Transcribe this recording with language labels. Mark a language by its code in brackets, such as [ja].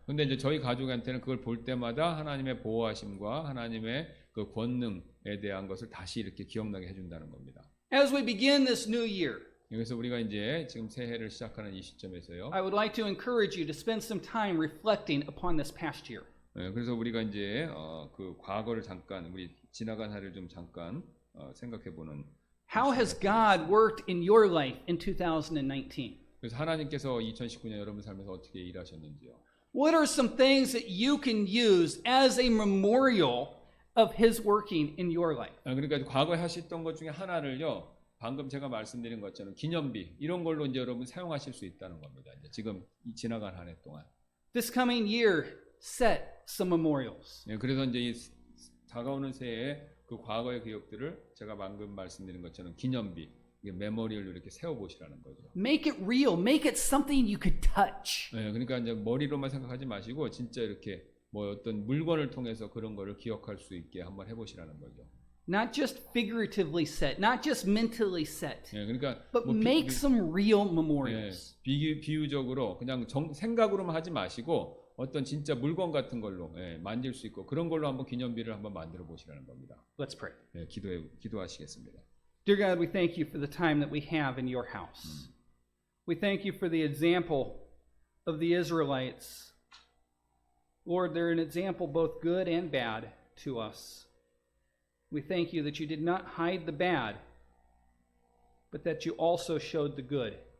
[ko] 근데 이제 저희 가족한테는 그걸 볼 때마다 하나님의 보호하심과 하나님의 그 권능에 대한 것을 다시 이렇게 기억나게 해준다는 겁니다. [en] As we begin this new year, [ko] 그래서 우리가 이제 지금 새해를 시작하는 이 시점에서요. [en] I would like to encourage you to spend some time reflecting upon this past year. [ko] 그래서 우리가 이제 그 과거를 잠깐 우리 지나간 해를 좀 잠깐 생각해보는. [en] How has God worked in your life in 2019? [ko] 그래서 하나님께서 2019년 여러분 삶에서 어떻게 일하셨는지요. [en] What are some things that you can use as a memorial of His working in your life? [ko] 그러니까 과거에 하셨던 것 중에 하나를요. 방금 제가 말씀드린 것처럼 기념비 이런 걸로 이제 여러분 사용하실 수 있다는 겁니다. 이제 지금 지나간 한 해 동안. [en] This coming year, set some memorials. [ko] 그래서 이제 이 다가오는 새해에 그 과거의 기억들을 제가 방금 말씀드린 것처럼 기념비, 메모리를 이렇게 세워보시라는 거죠. [en] Make it real. Make it something you could touch. [ko] 그러니까 이제 머리로만 생각하지 마시고 진짜 이렇게 뭐 어떤 물건을 통해서 그런 거를 기억할 수 있게 한번 해보시라는 거죠. [en] Not just figuratively set, not just mentally set, [ko] 그러니까 [en] but [ko] 뭐 [en] make some real memorials. [ko] 비유적으로 그냥 생각으로만 하지 마시고 어떤 진짜 물건 같은 걸로 만질 수 있고 그런 걸로 한번 기념비를 한번 만들어 보시라는 겁니다. [en] Let's pray. [ko] 기도하시겠습니다. [en] Dear God, we thank you for the time that we have in your house. We thank you for the example of the Israelites. Lord, they're an example both good and bad to us. We thank you that you did not hide the bad, but that you also showed the good.